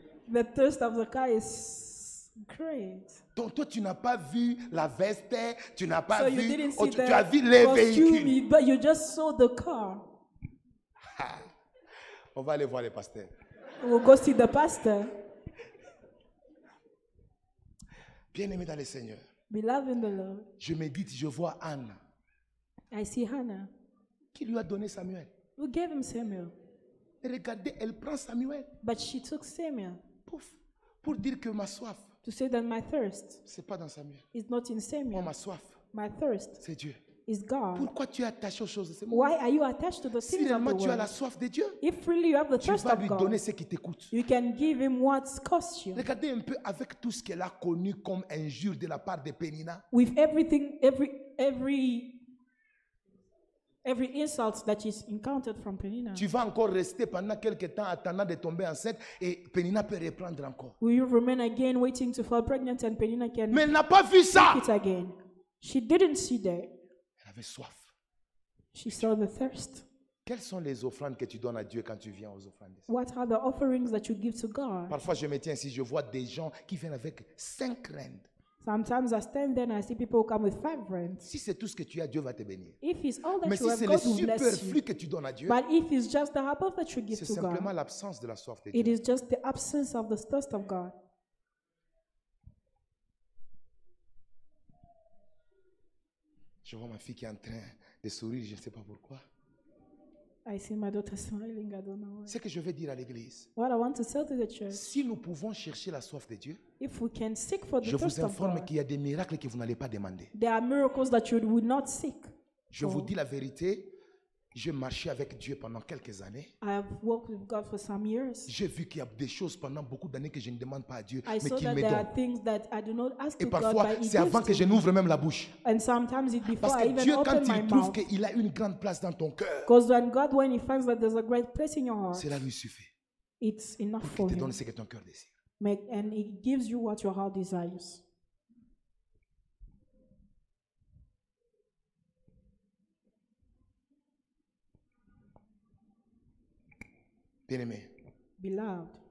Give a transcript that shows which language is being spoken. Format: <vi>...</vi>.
<en>The thirst of the car is great.</en> <fr>Donc toi, tu n'as pas vu la veste, tu n'as pas</fr> <en>So you</en> <fr>vu,</fr> <en>didn't</en> <fr>oh,</fr> <en>see</en> <fr>tu as</fr> <en>the</en> <fr>vu les</fr> <en>costume,</en> <fr>véhicules.</fr> <en>but you just saw the car.</en> <fr>On va aller voir les pasteurs.</fr> <en>We'll go see the pastor.</en> <fr>Bien-aimé dans le Seigneur,</fr> <en>Beloved in the Lord.</en> <fr>je médite, je vois Anne</fr> <en>I see Hannah.</en> <fr>qui lui a donné Samuel.</fr> <en>Who gave him Samuel?</en> <fr>Et regardez, elle prend Samuel</fr> <en>But she took Samuel</en> <fr>pouf, pour dire que ma soif,</fr> <en>to say that my thirst</en> <fr>c'est pas dans Samuel.</fr> <en>is not in</en> <fr>Moi,</fr> <en>Samuel.</en> <fr>ma soif,</fr> <en>My thirst</en> <fr>c'est Dieu.</fr> <en>is God.</en> <fr>Pourquoi tu es attaché aux choses de ce monde?</fr> <en>Why are you attached to the</en> <fr>Si</fr> <en>things of</en> <fr>réellement</fr> <en>the</en> <fr>tu as la</fr> <en>world?</en> <fr>soif de Dieu,</fr> <en>If really you have the</en> <fr>tu</fr> <en>thirst</en> <fr>vas</fr> <en>of</en> <fr>lui</fr> <en>God,</en> <fr>donner ce qui t'écoute.</fr> <en>you can give him what's cost you.</en> <fr>Regardez un peu avec tout ce qu'elle a connu comme injure de la part de Pénina.</fr> <en>With everything, every insult that is encountered from Penina.</en> <fr>Tu vas encore rester pendant quelques temps attendant de tomber enceinte et Pénina peut reprendre encore.</fr> <en>Will you remain again waiting to fall pregnant and Penina can</en> <fr>Mais elle n'a pas vu ça.</fr> <en>take it again? She didn't see that.</en> <fr>Elle avait soif.</fr> <en>She saw the thirst.</en> <fr>Quelles sont les offrandes que tu donnes à Dieu quand tu viens aux offrandes?</fr> <en>What are the offerings that you give to God?</en> <fr>Parfois, je me tiens ici, je vois des gens qui viennent avec 5 reines.</fr> <en>Sometimes I stand there and I see people who come with 5 rands.</en> <fr>Si c'est tout ce que tu as, Dieu va te bénir.</fr> <en>If it's all that</en> <fr>Mais</fr> <en>you</en> <fr>si</fr> <en>have,</en> <fr>c'est le</fr> <en>God will bless</en> <fr>superflu</fr> <en>you.</en> <fr>que tu donnes à Dieu,</fr> <en>But if it's just the above that you give</en> <fr>c'est</fr> <en>to</en> <fr>simplement</fr> <en>God,</en> <fr>l'absence de la soif de</fr> <en>it</en> <fr>Dieu.</fr> <en>is just the absence of the thirst of God.</en> <fr>Je vois ma fille qui est en train de sourire, je ne sais pas pourquoi.</fr> <en>I see my daughter smiling, I don't know why.</en> <fr>Ce que je veux dire à l'église,</fr> <en>What I want to tell to the church,</en> <fr>si nous pouvons chercher la soif de Dieu,</fr> <en>if we can seek for the</en> <fr>je</fr> <en>thirst</en> <fr>vous</fr> <en>of</en> <fr>informe</fr> <en>God,</en> <fr>qu'il y a des miracles que vous n'allez pas demander.</fr> <en>there are miracles that you would not seek.</en> <fr>Je vous dis la vérité, J'ai marché avec Dieu pendant quelques années.</fr> <en>I have walked with God for some years.</en> <fr>J'ai vu qu'il y a des choses pendant beaucoup d'années que je ne demande pas à Dieu,</fr> <en>I</en> <fr>mais</fr> <en>saw</en> <fr>qu'il</fr> <en>that</en> <fr>me</fr> <en>there</en> <fr>donne.</fr> <en>are things that I do not ask</en> <fr>Et</fr> <en>to God,</en> <fr>parfois,</fr> <en>but He</en> <fr>c'est avant</fr> <en>gives</en> <fr>que</fr> <en>to</en> <fr>je</fr> <en>me.</en> <fr>n'ouvre même la bouche.</fr> <en>And sometimes it's before</en> <fr>Parce</fr> <en>I</en> <fr>que</fr> <en>even</en> <fr>Dieu, quand</fr> <en>open my</en> <fr>il trouve</fr> <en>mouth.</en> <fr>qu'il a une grande place dans ton cœur,</fr> <en>Because when He finds that there's a great place in your heart,</en> <fr>cela lui suffit</fr> <en>it's enough</en> <fr>pour</fr> <en>for</en> <fr>qu'il te</fr> <en>Him.</en> <fr>donne ce que ton cœur désire.</fr> <en>And He gives you what your heart desires.</en> <fr>Bien-aimé,</fr> <en>Beloved,</en>